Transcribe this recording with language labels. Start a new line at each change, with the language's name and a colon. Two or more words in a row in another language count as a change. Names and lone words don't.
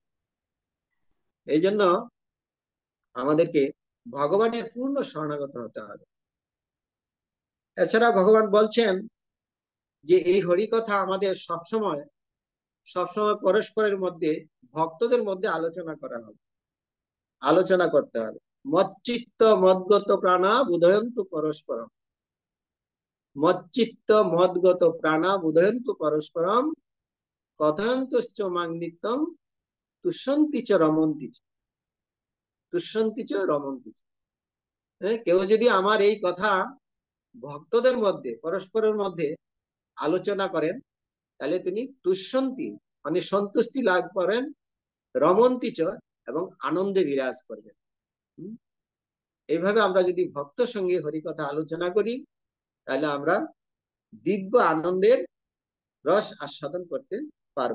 Bangla: এই জন্য আমাদেরকে ভগবানের পূর্ণ শরণাগত হতে হবে। এছাড়া ভগবান বলছেন যে এই হরিকথা আমাদের সবসময় সবসময় পরস্পরের মধ্যে, ভক্তদের মধ্যে আলোচনা করতে হবে।
Sanskrit: মচ্চিত্ত মদগত প্রাণা বুধয়ন্তু পরস্পরম, মচ্চিত্ত মদগত প্রাণা বুধয়ন্তু পরস্পরম, কথয়ন্তশ্চ মাং নিত্যম তুষ্যন্তি চ রমন্তি চ, তুষ্যন্তি চ রমন্তি চ।
Bangla: কেউ যদি আমার এই কথা ভক্তদের মধ্যে, পরস্পরের মধ্যে আলোচনা করেন, তাহলে তিনি তুষ্যন্তি মানে সন্তুষ্টি লাভ করেন,
Sanskrit: রমন্তি চ
Bangla: এবং আনন্দে বিরাজ করবেন। এইভাবে আমরা যদি ভক্ত সঙ্গে হরিকথা আলোচনা করি, তাহলে আমরা দিব্য আনন্দের রস আস্বাদন করতে পারবো।